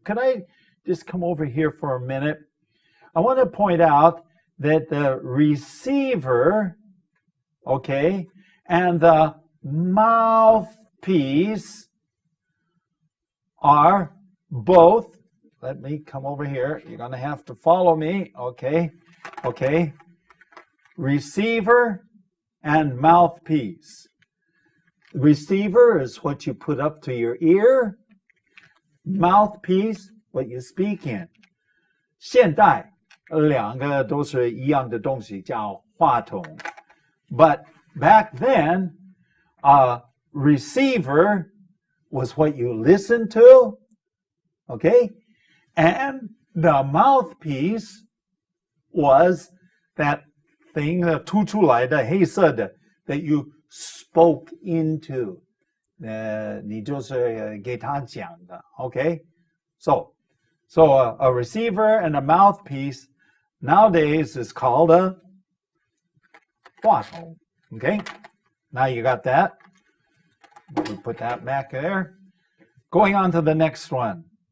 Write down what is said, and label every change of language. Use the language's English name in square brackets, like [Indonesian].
[English] Could I just come over here for a minute? I want to point out that the receiver, okay, and the mouthpiece are both, let me come over here. You're going to have to follow me, okay? Receiver and mouthpiece. Receiver is what you put up to your ear. Mouthpiece, what you speak in. [Chinese] 现代两个都是一样的东西，叫话筒。 [English] But back then, a receiver was what you listened to, okay? And the mouthpiece was that thing [Chinese] 凸出来的黑色的 [English] that you spoke into. [Chinese] 你就是给他讲的 okay? [English] So a receiver and a mouthpiece nowadays is called a 话筒 okay? Now you got that. We'll put that back there. Going on to the next one.